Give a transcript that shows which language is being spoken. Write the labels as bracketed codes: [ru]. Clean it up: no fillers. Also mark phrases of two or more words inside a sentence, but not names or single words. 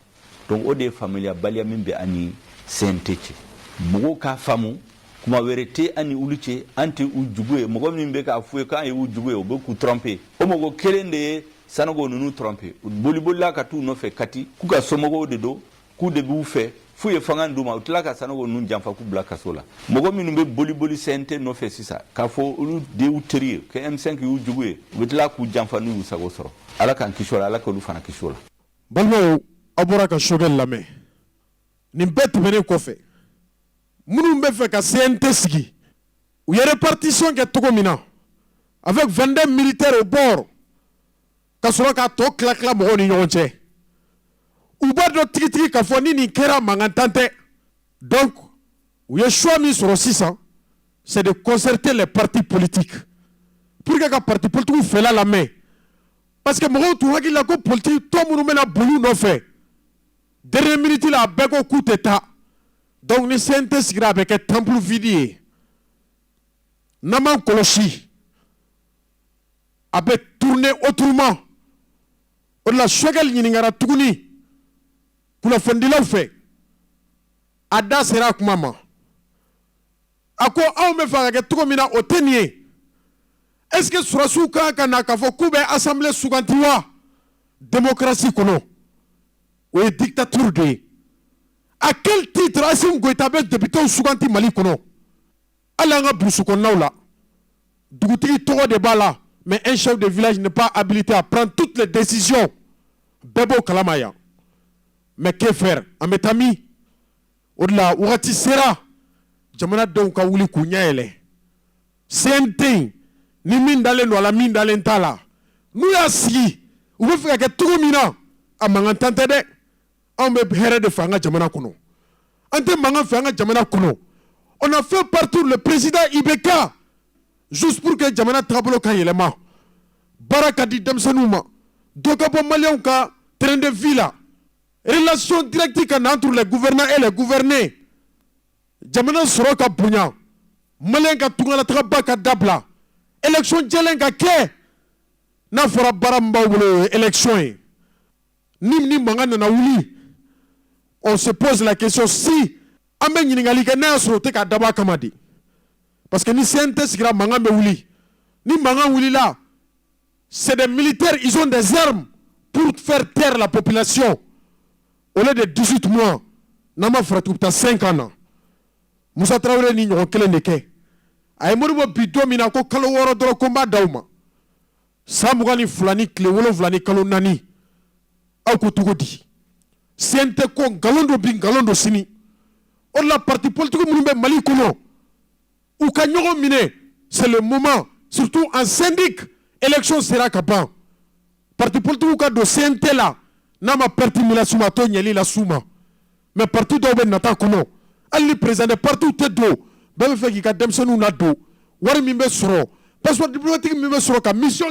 [bm] donc o de ye faamuyabaliya min bɛ an ni CNT cɛ mɔgɔw k'a faamu kuma wɛrɛ tɛ an ni olu cɛ an tɛ u jugu ye mɔgɔ min bɛ k'a fɔ k'an ye u jugu ye o bɛ k'u tromper o mɔgɔ kelen de ye Sanogo ninnu tromper bolibolila ka t'u nɔfɛ Kati k'u ka somɔgɔw de don k'u de b'u fɛ f'u ye fanga d'u ma u tila ka Sanogo ninnu janfa k'u bila kaso la mɔgɔ minnu bɛ boli CNT nɔfɛ sisan k'a fɔ olu de y'u teri ye que M5 y'u jugu ye u bɛ tila k'u janfa n'u y'u sago sɔrɔ Ala k'an kisi o la Ala k'olu fana kisi o la. Balimaw aw bɔra ka Choguel lamɛn nin bɛɛ tɛmɛnen kɔfɛ minnu bɛ fɛ ka CNT sigi u ye répartition kɛ cogo min na [fr] avec 22 militaires au bord [bm] ka sɔrɔ ka tɔ tila tila mɔgɔw ni ɲɔgɔn cɛ u b'a dɔn tigitigi k'a fɔ ni nin kɛra mankantan tɛ donc u ye choix min sɔrɔ sisan [fr] c'est de concerter les partis politiques pour que [bm] ka [fr] parti politique [bm] fɛla lamɛn [fr] parce que [bm] mɔgɔw tun hakili la ko politique tɔ minnu bɛna boli u nɔfɛ [fr] dernière minute [bm] la a bɛɛ ko k'u tɛ taa donc ni CNT sigira a bɛ kɛ [fr] temple vide [bm] ye n'an m'an kɔlɔsi a bɛ [fr] tourner autrement [bm] o de la Choguel ɲininkara tuguni kunnafonidilaw fɛ a da sera a kuma ma a ko anw bɛ fɛ ka kɛ cogo min na o tɛ nin ye [fr] est ce que [bm] sɔrɔsiw kan ka na k'a fɔ k'u bɛ assemblée suganti wa démocratie kɔnɔ o ye dictature de ye [fr] à quel titre [bm] Assimi Goïta bɛ député suganti Mali kɔnɔ hali an ka burusi kɔnɔnaw la dugutigi tɔgɔ de b'a la [fr] mais un chef de village n'est pas habilité à prendre toutes les décisions [bm] bɛɛ b'o kalama yan [fr] mais que faire [bm] an bɛ taa min o de la wagati sera jamanadenw ka wuli k'u ɲɛ yɛlɛ CNT ni min dalen don a la min dalen t'a la n'u y'a sigi u bɛ fɛ ka kɛ cogo min na a mankantan tɛ dɛ anw bɛ hɛrɛ de fɛ an ka jamana kɔnɔ an tɛ mankan fɛ an ka jamana kɔnɔ [fr] on a fait partout le président IBK juste pour que [bm] jamana taabolo ka yɛlɛma baara ka di denmisɛnninw ma dɔ ka bɔ maliyɛnw ka [fr] terrain de vie [bm] la [fr] relation directe [bm] ka na [fr] entre les gouvernants et les gouvernés [bm] jamana sɔrɔ ka bonya maliyɛn ka tungalataga ka dabila élection jɛlen ka kɛ n'a fɔra baara min b'aw bolo o ye élection ye ni mankan nana wuli [fr] on se pose la question si [bm] an bɛ ɲininkali kɛ n'a y'a sɔrɔ o tɛ ka dabɔ a kama de [fr] parce que [bm] ni CNT sigira mankan bɛ wuli ni mankan wulila [fr] c'est des militaires ils ont des armes pour faire taire la population au lieu de 18 mois [bm] n'an ma farati u bɛ taa 5 ans na Musa Traoré ni ɲɔgɔn kelen de kɛ a ye Modibo bi don min na ko kalo 6 dɔrɔn ko n b'a d'aw ma san 22 ni tile 7 ni kalo 4 aw ko cogo di CNT ko nkalon dɔ bi nkalon dɔ sini o de la [fr] parti politique [bm] minnu bɛ Mali kɔnɔ u ka ɲɔgɔn minɛ [fr] c'est le moment surtout en syndic [bm] élection sera ka ban [fr] parti politique [bm] ka don CNT la n'a ma parti min las'u ma a t'o ɲɛli las'u ma mais parti dɔw bɛ nata kɔnɔ hali ni président de parti tɛ don bɛɛ bɛ fɛ k'i ka denmisɛnninw ladon wari min bɛ sɔrɔ [fr] passeport diplomatique [bm] min bɛ sɔrɔ ka mission